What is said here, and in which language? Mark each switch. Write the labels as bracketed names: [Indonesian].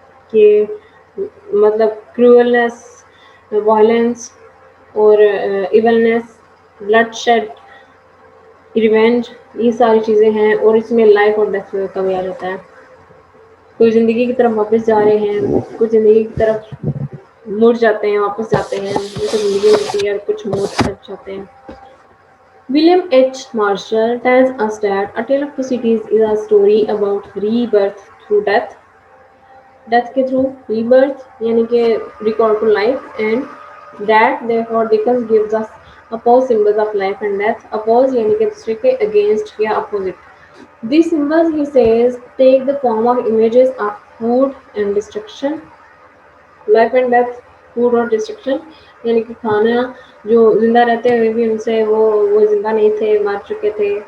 [Urdu] کہ مطلب کروئلنس، وائلنس اور ایونس، بلڈ شیڈ، ریونج، یہ ساری چیزیں ہیں. اور اس میں لائف اور ڈیتھ کا بھی آ جاتا ہے. کوئی زندگی کی طرف واپس جا رہے ہیں، کچھ زندگی کی طرف مڑ جاتے ہیں، واپس جاتے ہیں، جسے زندگی ملتی ہے، اور کچھ موت تک جاتے ہیں. [English] William H. Marshall tells us that A Tale of Two Cities is a story about rebirth through death. Death کے through rebirth [Urdu] یعنی کہ [English] recall to life, and that therefore Dickens gives us opposite symbols of life and death. [Urdu] Oppose یعنی کہ دوسرے کے against یا opposite. [English] These symbols, he says, take the form of images of food and destruction. [Urdu] Life and death, food اور destruction, یعنی کہ کھانا جو زندہ رہتے ہوئے بھی ان سے وہ زندہ نہیں تھے، مر چکے تھے.